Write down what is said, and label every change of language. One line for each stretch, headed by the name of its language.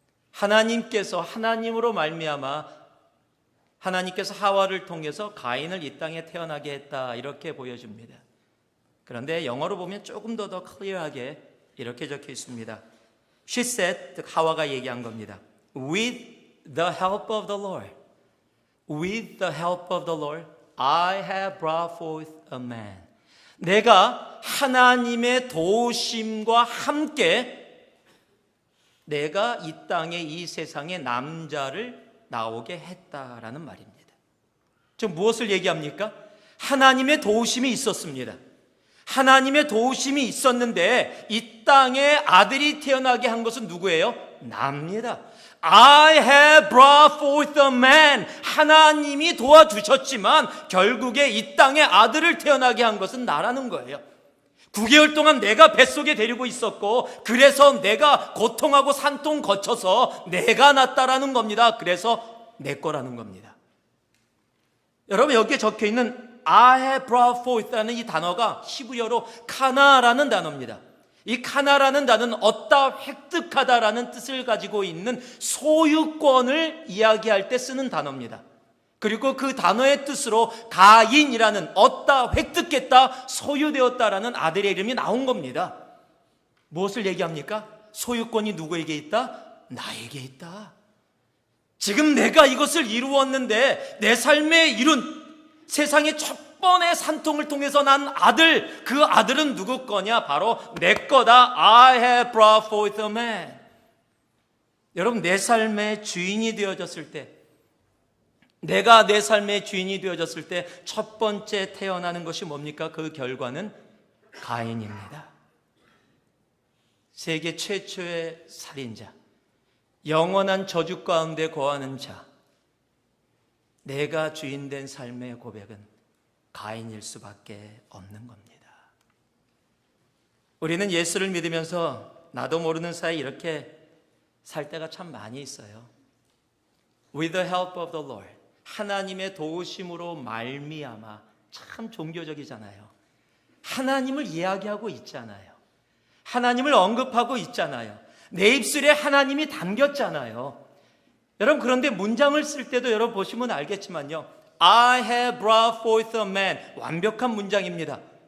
Korean: 하나님께서 하나님으로 말미암아 하나님께서 하와를 통해서 가인을 이 땅에 태어나게 했다, 이렇게 보여줍니다. 그런데 영어로 보면 조금 더 클리어하게 이렇게 적혀 있습니다.
English: She said,
Korean: 즉 하와가 얘기한 겁니다.
English: With the help of the Lord, with the help of the Lord, I have brought forth a man.
Korean: 내가 하나님의 도우심과 함께 내가 이 땅에, 이 세상에 남자를 나오게 했다라는 말입니다. 즉 무엇을 얘기합니까? 하나님의 도우심이 있었습니다. 하나님의 도우심이 있었는데 이 땅에 아들이 태어나게 한 것은 누구예요? 나입니다.
English: I have brought forth a man.
Korean: 하나님이 도와주셨지만 결국에 이 땅에 아들을 태어나게 한 것은 나라는 거예요. 9개월 동안 내가 뱃속에 데리고 있었고, 그래서 내가 고통하고 산통 거쳐서 내가 낳았다라는 겁니다. 그래서 내 거라는 겁니다. 여러분, 여기에 적혀 있는
English: I have brought forth
Korean: 라는 이 단어가 히브리어로 카나라는 단어입니다. 이 카나라는 단어는 얻다, 획득하다라는 뜻을 가지고 있는 소유권을 이야기할 때 쓰는 단어입니다. 그리고 그 단어의 뜻으로 가인이라는 얻다, 획득했다, 소유되었다라는 아들의 이름이 나온 겁니다. 무엇을 얘기합니까? 소유권이 누구에게 있다? 나에게 있다. 지금 내가 이것을 이루었는데 내 삶에 이룬 세상의 첫 번의 산통을 통해서 난 아들, 그 아들은 누구 거냐? 바로 내 거다.
English: I have brought forth a man.
Korean: 여러분, 내 삶의 주인이 되어졌을 때, 내가 내 삶의 주인이 되어졌을 때 첫 번째 태어나는 것이 뭡니까? 그 결과는 가인입니다. 세계 최초의 살인자, 영원한 저주 가운데 거하는 자, 내가 주인된 삶의 고백은 가인일 수밖에 없는 겁니다. 우리는 예수를 믿으면서 나도 모르는 사이 이렇게 살 때가 참 많이 있어요.
English: With the help of the Lord,
Korean: 하나님의 도우심으로 말미암아. 참 종교적이잖아요. 하나님을 이야기하고 있잖아요. 하나님을 언급하고 있잖아요. 내 입술에 하나님이 담겼잖아요. 여러분, 그런데 문장을 쓸 때도 여러분 보시면 알겠지만요,
English: I have brought forth a man,
Korean: 완벽한 문장입니다.